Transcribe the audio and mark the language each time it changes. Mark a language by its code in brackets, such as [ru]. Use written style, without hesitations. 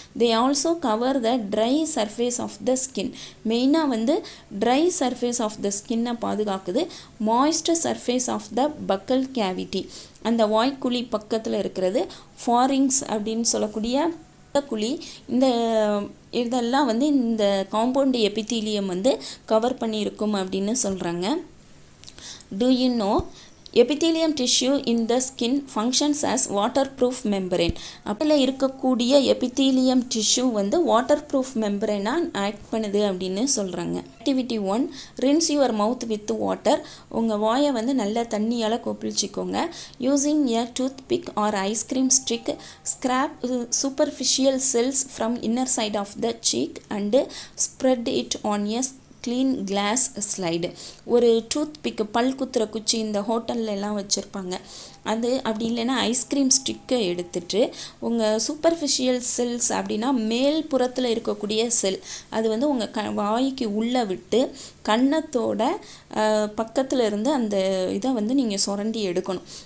[en] they also cover the dry surface of the skin, [ta] மெயினாக வந்து try surface of the ஸ்கின்னை பாதுகாக்குது. [en] moist surface of the buccal cavity, [ta] அந்த வாய்க்குழி பக்கத்தில் இருக்கிறது ஃபாரிங்ஸ் அப்படின்னு சொல்லக்கூடிய குழி, இந்த இதெல்லாம் வந்து இந்த காம்பவுண்ட் எபித்தீலியம் வந்து கவர் பண்ணியிருக்கும் அப்படின்னு சொல்கிறாங்க. [en] Do you know epithelium tissue in the skin functions as waterproof membrane? [ta] அப்பல இருக்கக்கூடிய epithelium tissue வந்து waterproof membrane ஆக்ட் பண்ணுது அப்படின்னு சொல்கிறாங்க. [en] Activity 1, rinse your mouth with water. [ta] உங்கள் வாயை வந்து நல்லா தண்ணியால் கொப்பளிச்சிக்கோங்க. [en] Using a toothpick or ice cream stick, scrape superficial cells from inner side of the cheek and spread it on a clean glass slide. [ta] ஒரு tooth பிக்கு, பல் குத்துற குச்சி இந்த ஹோட்டல்லாம் வச்சுருப்பாங்க, அது அப்படி இல்லைன்னா ஐஸ்கிரீம் ஸ்டிக்கை எடுத்துட்டு உங்கள் சூப்பர்ஃபிஷியல் செல்ஸ் அப்படின்னா மேல் புறத்தில் இருக்கக்கூடிய செல் அது வந்து உங்கள் வாய்க்கு உள்ளே விட்டு கன்னத்தோட பக்கத்தில் இருந்து அந்த இதை வந்து நீங்கள் சுரண்டி எடுக்கணும்.